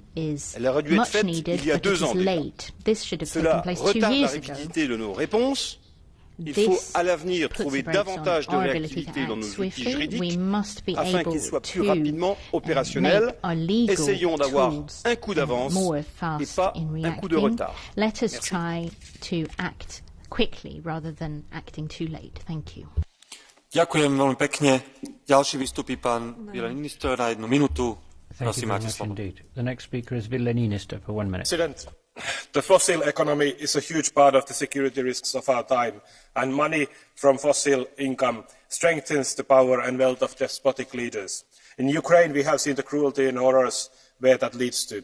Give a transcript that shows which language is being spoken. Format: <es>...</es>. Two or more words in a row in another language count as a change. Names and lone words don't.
<fr>Elle aurait dû être faite il y a 2 ans déjà. Cela retarde la rapidité de nos réponses. Il faut à l'avenir trouver davantage de réactivité dans nos outils juridiques afin qu'ils soient plus rapidement opérationnels. Essayons d'avoir un coup d'avance et pas un coup de retard.</fr> <en>Let us try to act quickly rather than acting too late. Thank you.</en> <sk>Ďakujem veľmi pekne. Ďalší vystupí pán minister na 1 minútu. Prosím, máte slovo.</sk> <en>The next speaker is minister for 1 minute. The fossil economy is a huge part of the security risks of our time, and money from fossil income strengthens the power and wealth of despotic leaders. In Ukraine, we have seen the cruelty and horrors where that leads to.</en>